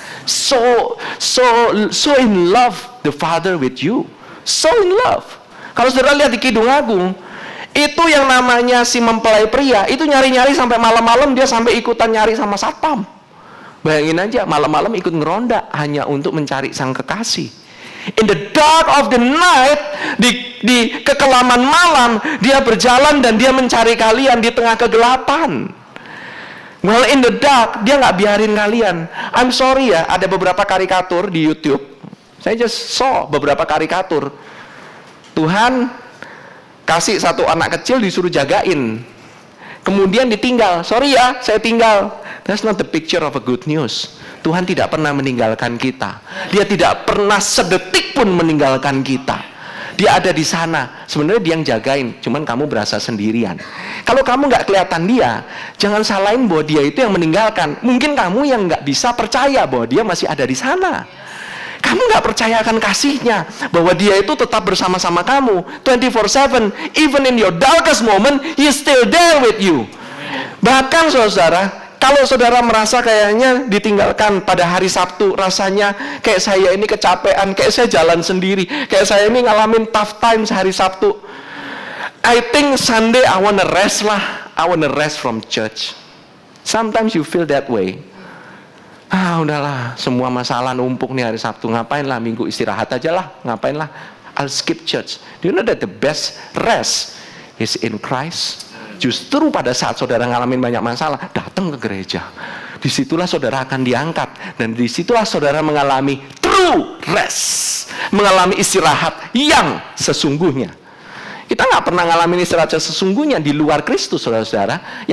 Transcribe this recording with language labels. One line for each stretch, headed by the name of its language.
English: So in love the Father with you. So in love.
Indonesian: Kalau saudara lihat di Kidung Agung, itu yang namanya si mempelai pria, itu nyari-nyari sampai malam-malam, dia sampai ikutan nyari sama satpam. Bayangin aja, malam-malam ikut ngeronda hanya untuk mencari sang kekasih.
English: In the dark of the night,
Indonesian: di kekelaman malam, dia berjalan dan dia mencari kalian di tengah kegelapan.
English: Well, in the dark,
Indonesian: dia nggak biarin kalian.
English: I'm sorry
Indonesian: ya, ada beberapa karikatur di YouTube. Saya
English: just saw
Indonesian: beberapa karikatur. Tuhan kasih satu anak kecil disuruh jagain. kemudian ditinggal. Sorry ya, saya tinggal.
English: That's not the picture of a good news.
Indonesian: Tuhan tidak pernah meninggalkan kita. Dia tidak pernah sedetik pun meninggalkan kita. Dia ada di sana. Sebenarnya dia yang jagain, cuman kamu berasa sendirian. Kalau kamu nggak kelihatan dia, jangan salahin bahwa dia itu yang meninggalkan. Mungkin kamu yang nggak bisa percaya bahwa dia masih ada di sana. Kamu nggak percaya akan kasihnya, bahwa dia itu tetap bersama-sama kamu 24/7.
English: Even in your darkest moment, he is still there with you.
Indonesian: Bahkan saudara, kalau saudara merasa kayaknya ditinggalkan pada hari Sabtu, rasanya kayak saya ini kecapean, kayak saya jalan sendiri, kayak saya ini ngalamin
English: tough times
Indonesian: hari Sabtu.
English: I think Sunday I wanna rest lah. I wanna rest from church. Sometimes you feel that way.
Indonesian: Udahlah, semua masalah numpuk nih hari Sabtu. Ngapain lah, Minggu istirahat aja lah. Ngapain lah,
English: I'll skip church. Do you know that the best rest is in Christ?
Indonesian: Justru pada saat saudara ngalamin banyak masalah, datang ke gereja. Disitulah saudara akan diangkat. Dan disitulah saudara mengalami
English: true rest.
Indonesian: Mengalami istirahat yang sesungguhnya. Kita nggak pernah ngalamin istirahat sesungguhnya di luar Kristus, saudara-saudara.